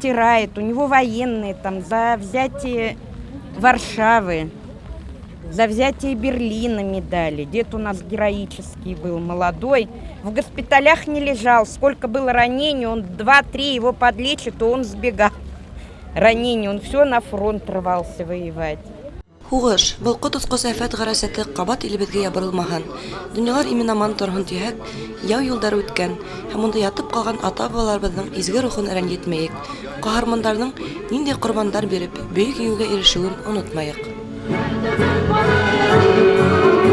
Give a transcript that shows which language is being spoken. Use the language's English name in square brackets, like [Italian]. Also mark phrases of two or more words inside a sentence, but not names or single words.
[Russian] У него военные там за взятие Варшавы, за взятие Берлина медали. Дед у нас героический был, молодой. В госпиталях не лежал. Сколько было ранений, он 2-3 его подлечит, то он сбегал. Ранений, он все на фронт рвался воевать. [Bashkir] Һуғыш, был ҡотосҡос афәт ғәрәсәте ҡабат илебеҙгә ябырылмаһын. Донъялар имен-аман торһон тиһәк, яу йылдар үткән һәм унда ятып ҡалған ата-бабаларыбыҙҙың изге рухын рәнйетмәйек. Ҡаһармандарҙың ниндәй ҡорбандар биреп, бөйөк еңеүгә ирешеүен онотмайыҡ.